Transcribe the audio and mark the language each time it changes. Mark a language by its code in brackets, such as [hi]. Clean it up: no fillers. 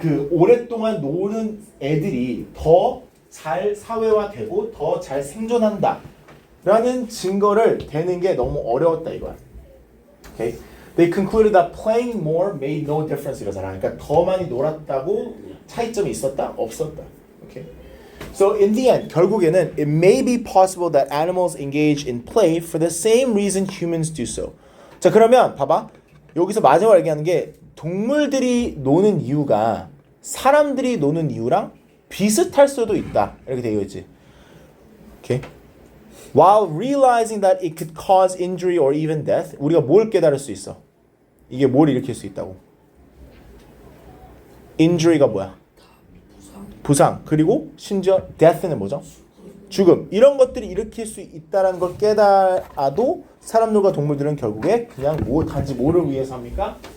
[ko] 오랫동안 노는 애들이 더 잘 사회화되고 더 잘 생존한다 라는 증거를 대는 게 너무 어려웠다 이거야. [en] Okay? They concluded that playing more made no difference [ko] 이러잖아. 그러니까 더 많이 놀았다고 차이점이 있었다? 없었다. Okay? [en] So in the end, [ko] 결국에는 [en] it may be possible that animals engage in play for the same reason humans do so. [ko] 자 그러면 봐봐. 여기서 마지막으로 얘기하는 게 동물들이 노는 이유가 사람들이 노는 이유랑 비슷할 수도 있다. 이렇게 되어 있지. 오케이. [en] While realizing that it could cause injury or even death, [ko] 우리가 뭘 깨달을 수 있어? 이게 뭘 일으킬 수 있다고? injury가 뭐야? 부상. 그리고 심지어 death는 뭐죠? 죽음. 이런 것들이 일으킬 수 있다는 걸 깨달아도 사람들과 동물들은 결국에 그냥 단지 뭐를 위해서 합니까?